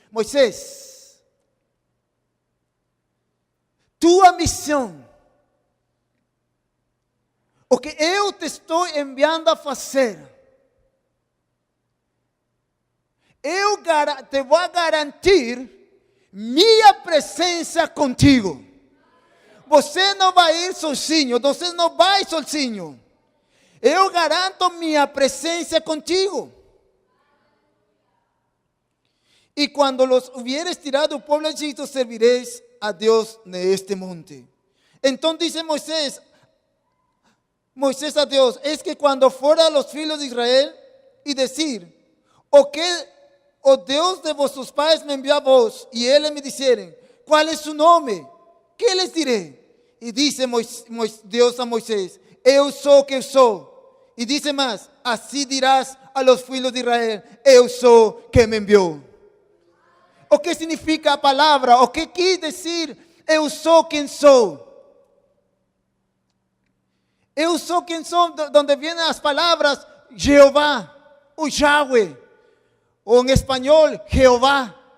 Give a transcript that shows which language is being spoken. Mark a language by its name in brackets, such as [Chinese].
[Portuguese] Moisés, tua missão, o que eu te estou enviando a fazer, eu te vou garantir minha presença contigo. Você não vai ir sozinho, você não vai sozinho. Eu garanto minha presença contigo. [Spanish] Y cuando los hubieres tirado del pueblo de Egipto, serviréis a Dios en este monte. Entonces dice Moisés a Dios, es que cuando fuera los hijos de Israel y decir, o Dios de vuestros padres me envió a vos, y ellos me dijeren, ¿cuál es su nombre? ¿Qué les diré? Y dice Dios a Moisés, [Portuguese] eu sou que eu sou. [Spanish] Y dice más, así dirás a los hijos de Israel, [Portuguese] eu sou [Spanish] que me envió. [Portuguese] O que significa a palavra? O que quer dizer eu sou quem sou? Eu sou quem sou, [Spanish] donde vienen [Portuguese] as palavras Jehová, o Yahweh, ou em espanhol, Jehová.